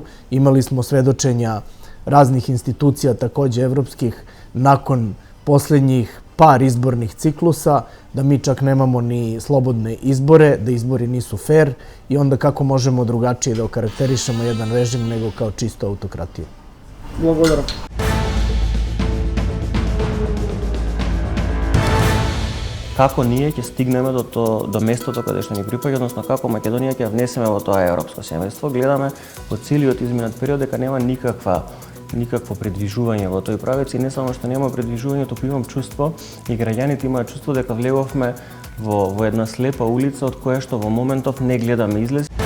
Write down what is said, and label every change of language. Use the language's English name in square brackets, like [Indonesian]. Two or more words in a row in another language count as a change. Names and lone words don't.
[Serbian] Imali smo svedočenja raznih institucija, takođe evropskih, nakon posljednjih par izbornih ciklusa, da mi čak nemamo ni slobodne izbore, da izbori nisu fair i onda kako možemo drugačije da okarakterišemo jedan režim nego kao čisto autokratiju. [Macedonian] Благодарам. Како ние ќе стигнеме до местото каде што ни припаѓа, односно како Македонија ќе внесеме во тоа европско семејство. Гледаме во целиот изминат период дека нема никакво придвижување во тој правец и не само што нема придвижување, туку имам чувство и граѓаните имаат чувство дека влеговме во една слепа улица од која што во моментов не гледаме излез.